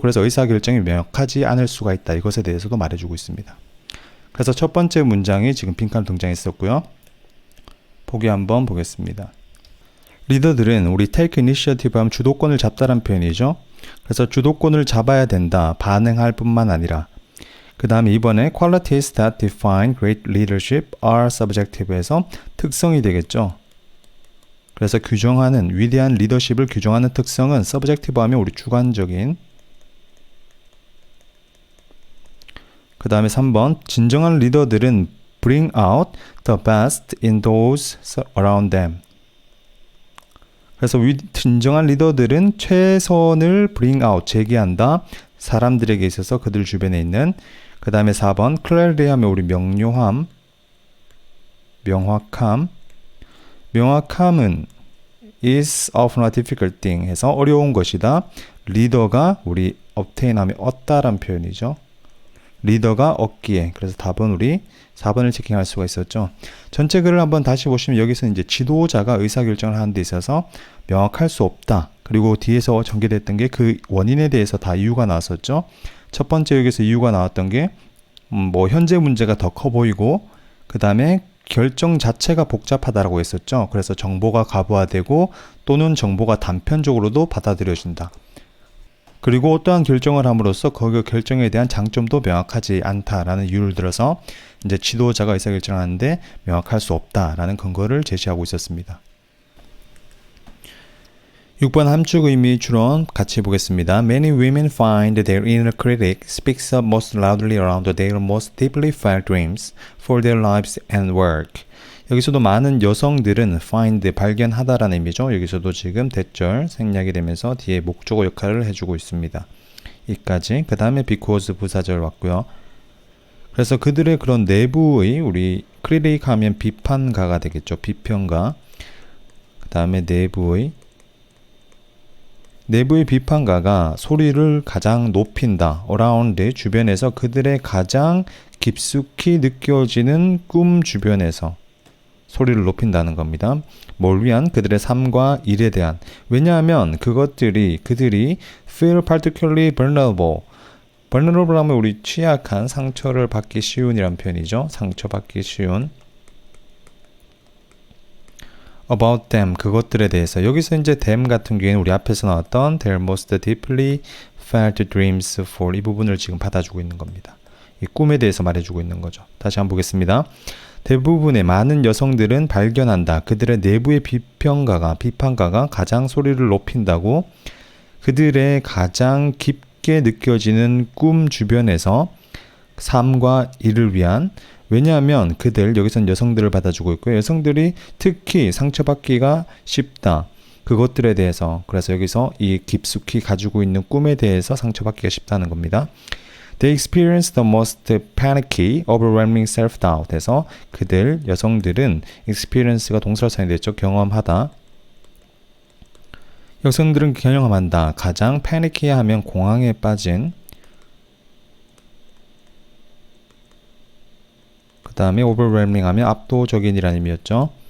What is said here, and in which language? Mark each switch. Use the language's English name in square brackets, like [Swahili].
[Korean] 그래서 의사결정이 명확하지 않을 수가 있다. 이것에 대해서도 말해주고 있습니다. 그래서 첫 번째 문장이 지금 빈칸 등장했었고요. 보기 한번 보겠습니다. 리더들은 우리 [English] take initiative [Korean] 하면 주도권을 잡다란 표현이죠. 그래서 주도권을 잡아야 된다. 반응할 뿐만 아니라. 그 다음에 이번에 [English] qualities that define great leadership are subjective에서 [Korean] 특성이 되겠죠. 그래서 규정하는 위대한 리더십을 규정하는 특성은 subjective 하면 우리 주관적인. 그 다음에 3번 진정한 리더들은 [English] bring out the best in those around them. [Korean] 그래서 진정한 리더들은 최선을 [English] bring out, [Korean] 제기한다. 사람들에게 있어서 그들 주변에 있는. 그 다음에 4번 clarity 하면 우리 명료함, 명확함. 명확함은 [English] is often a difficult thing [Korean] 해서 어려운 것이다. 리더가 우리 obtain 하면 얻다란 표현이죠. 리더가 얻기에. 그래서 답은 우리 4번을 체킹할 수가 있었죠. 전체 글을 한번 다시 보시면 여기서 이제 지도자가 의사결정을 하는 데 있어서 명확할 수 없다. 그리고 뒤에서 전개됐던 게 그 원인에 대해서 다 이유가 나왔었죠. 첫 번째 여기서 이유가 나왔던 게 뭐 현재 문제가 더 커 보이고 그 다음에 결정 자체가 복잡하다라고 했었죠. 그래서 정보가 과부하되고 또는 정보가 단편적으로도 받아들여진다. 그리고 어떠한 결정을 함으로써 그 결정에 대한 장점도 명확하지 않다라는 이유를 들어서 이제 지도자가 의사결정을 하는데 명확할 수 없다라는 근거를 제시하고 있었습니다. 6번 함축 의미 추론 같이 보겠습니다. [English] Many women find their inner critic speaks up most loudly around their most deeply felt dreams for their lives and work. [Korean] 여기서도 많은 여성들은 find, 발견하다라는 의미죠. 여기서도 지금 대절 생략이 되면서 뒤에 목적어 역할을 해주고 있습니다. 이까지. 그 다음에 because 부사절 왔고요. 그래서 그들의 그런 내부의 우리 critic 하면 비판가가 되겠죠. 비평가. 그 다음에 내부의 비판가가 소리를 가장 높인다. around 주변에서 그들의 가장 깊숙이 느껴지는 꿈 주변에서 소리를 높인다는 겁니다. 뭘 위한? 그들의 삶과 일에 대한. 왜냐하면 그들이 [English] feel particularly vulnerable. [Korean] vulnerable 하면 우리 취약한, 상처를 받기 쉬운이란 표현이죠. 상처받기 쉬운. [English] about them, [Korean] 그것들에 대해서. 여기서 이제 them 같은 경우에는 우리 앞에서 나왔던 [English] their most deeply felt dreams for [Korean] 이 부분을 지금 받아주고 있는 겁니다. 이 꿈에 대해서 말해주고 있는 거죠. 다시 한번 보겠습니다. 대부분의 많은 여성들은 발견한다. 그들의 내부의 비판가가 가장 소리를 높인다고 그들의 가장 깊게 느껴지는 꿈 주변에서 삶과 일을 위한. 왜냐하면 여기서는 여성들을 받아주고 있고요. 여성들이 특히 상처받기가 쉽다. 그것들에 대해서. 그래서 여기서 이 깊숙이 가지고 있는 꿈에 대해서 상처받기가 쉽다는 겁니다. [English] They experience the most panicky, overwhelming self-doubt. [Korean] 해서 여성들은 experience가 동사로 사용됐죠. 경험하다. 여성들은 경험한다. 가장 panicky 하면 공황에 빠진. 그 다음에 overwhelming 하면 압도적인이라는 의미였죠.